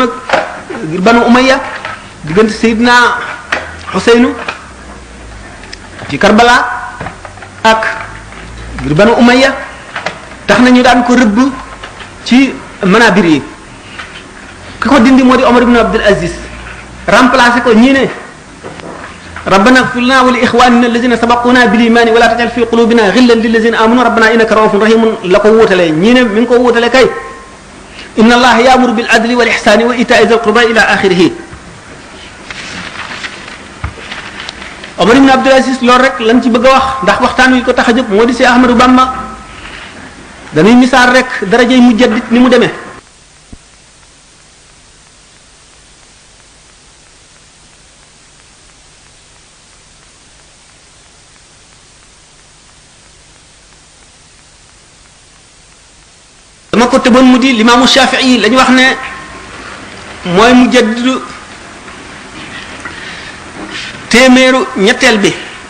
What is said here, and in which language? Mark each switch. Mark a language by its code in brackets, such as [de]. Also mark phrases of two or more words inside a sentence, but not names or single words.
[wo] ak Banu Umayya diggante Seydina Xuseynu ci Karbala ak ngir Banu Umayya tax na ñu daan ko rëbb ci manabir yi ki ko dindi moo di Omar ibn Abdul Aziz remplacé ko ñii ne [ar] ربنا اغفر لنا ولإخواننا الذين سبقونا بالإيمان ولا تجعل في قلوبنا غلا للذين آمنوا ربنا إنك رءوف رحيم [wo] la ko wuutale ñii ne mi ngi ko wuutale kay [ar] إن الله يأمر بالعدل والإحسان وإيتاء ذي القربى إلى آخره [wo] Omar ibn Abdul Aziz loolu rek lañ ci bëgg a wax ndax waxtaan wi ko tax a jóg moo di Seex Ahmadu Bamba dañuy misaal rek darajay mujaddid ni mu demee. dama ko tëboon mu di limaamu Shafii la ñu wax ne mooy mujaddidu téeméeru ñetteel bi